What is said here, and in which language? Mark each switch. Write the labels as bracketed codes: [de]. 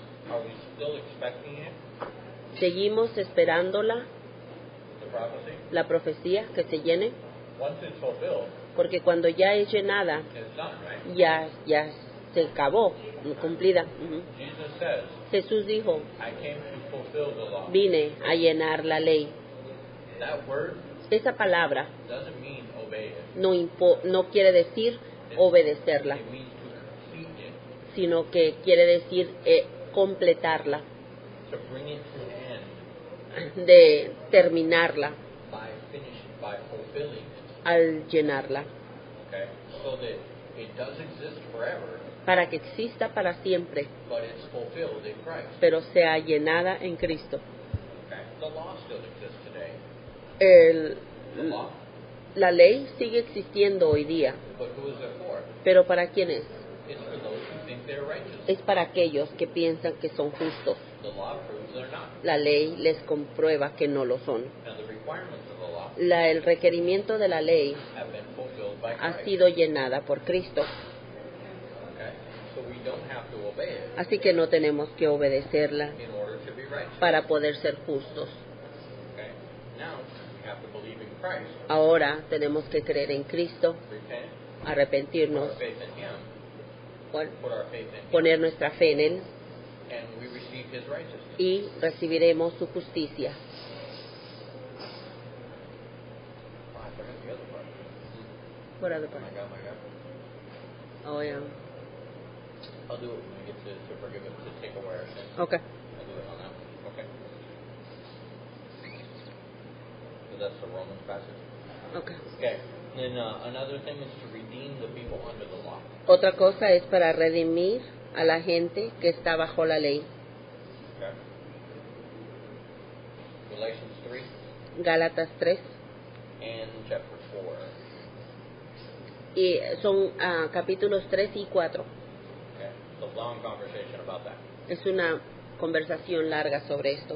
[en] Are we still expecting it, [es] Seguimos esperándola, [en] the prophecy? [es] la profecía, que se llene, [en] Once it's fulfilled, [es] porque cuando ya es llenada, [en] it's done, right? [es] ya se acabó, cumplida. Ujú. [en] Jesus says, [es] Jesús dijo, [en] I came to fulfill the law. [es] vine a llenar la ley. [en] That word [es] Esa palabra [en] doesn't mean obey it. [es] no quiere decir obedecerla, [en] It means to complete it, [es] sino que quiere decir completarla, [en] to bring it to an end [es] de terminarla [en] by fulfilling it. [es] al llenarla, [en] Okay? So that it does exist forever, [es] para que exista para siempre, [en] but it's fulfilled in Christ. [es] pero sea llenada en Cristo. [en] Okay? The law still exists today. The law. [es] La ley sigue existiendo hoy día, [en] But who is it for? [es] pero ¿para quién es? [en] It's for those who think they're righteous. [es] Es para aquellos que piensan que son justos. [en] The law proves they're not. [es] La ley les comprueba que no lo son. [en] And the requirements of the law [es] El requerimiento de la ley [en] have been fulfilled by [es] ha [en] Christ. [es] sido llenada por Cristo, [en] Okay? So we don't have to obey it [es] así que no tenemos que obedecerla [en] in order to be righteous. [es] para poder ser justos. [en] Okay? Now we have to believe in Christ, [es] Ahora tenemos que creer en Cristo, [en] repent, put [es] arrepentirnos, [en] our faith in Him, put our faith in Him, [es] poner nuestra fe en Él [en] and we receive His righteousness. [es] y recibiremos su justicia. [en] Oh, I forgot the other part. What other Oh part? my God. Oh, yeah. I'll do it when we get to forgive it, to take away our sins. Okay. I'll do it on that. Okay. So that's the Romans passage. Okay. Okay. Then another thing is to redeem the people under the law. [es] Otra cosa es para redimir a la gente que está bajo la ley. [en] Okay. Galatians 3 [es] Gálatas 3. [en] and chapter 4. [es] Y son capítulos 3 y 4. [en] Okay. It's a long conversation about that. [es] Es una conversación larga sobre esto.